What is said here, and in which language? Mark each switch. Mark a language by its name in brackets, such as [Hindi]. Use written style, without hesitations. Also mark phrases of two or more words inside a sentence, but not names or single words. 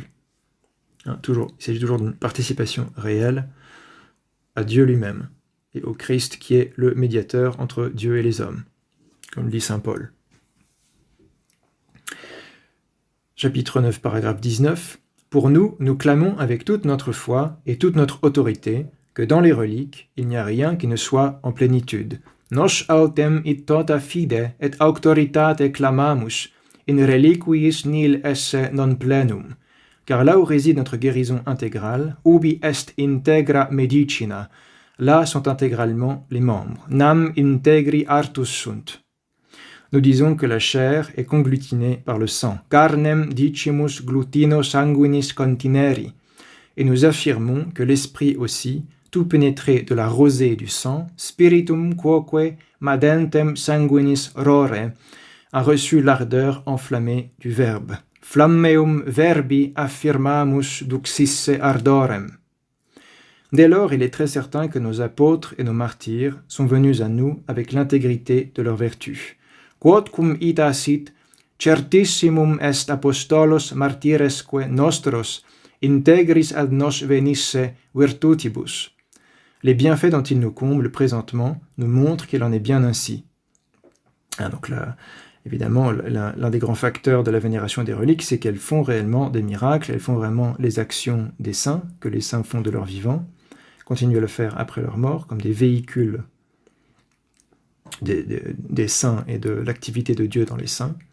[French] Il s'agit toujours d'une participation réelle à Dieu lui-même et au Christ qui est le médiateur entre Dieu et les hommes, comme dit saint Paul. Chapitre 9, paragraphe 19. Pour nous, nous clamons avec toute notre foi et toute notre autorité que dans les reliques, il n'y a rien qui ne soit en plénitude. [Latin] Nos autem it tota fide et auctoritate clamamus, in reliquiis nil esse non plenum. [French] Car là où réside notre guérison intégrale, [Latin] ubi est integra medicina, [French] là sont intégralement les membres. [Latin] Nam integri artus sunt. [French] Nous disons que la chair est conglutinée par le sang. [Latin] Carnem dicimus glutino sanguinis contineri. [French] Et nous affirmons que l'esprit aussi, tout pénétré de la rosée du sang, [Latin] spiritum quoque madentem sanguinis rore, [French] a reçu l'ardeur enflammée du Verbe. [Latin] Flammeum verbi affirmamus duxisse ardorem. [French] Dès lors, il est très certain que nos apôtres et nos martyrs sont venus à nous avec l'intégrité de leur vertu. [Latin] Quod cum ita sit, certissimum est apostolos martyresque nostros, integris ad nos venisse virtutibus. [French] Les bienfaits dont ils nous comblent présentement nous montrent qu'il en est bien ainsi. Donc là, évidemment, l'un des grands facteurs de la vénération des reliques, c'est qu'elles font réellement des miracles, elles font vraiment les actions des saints, que les saints font de leur vivant, continuent à le faire après leur mort, comme des véhicules des saints et de l'activité de Dieu dans les saints.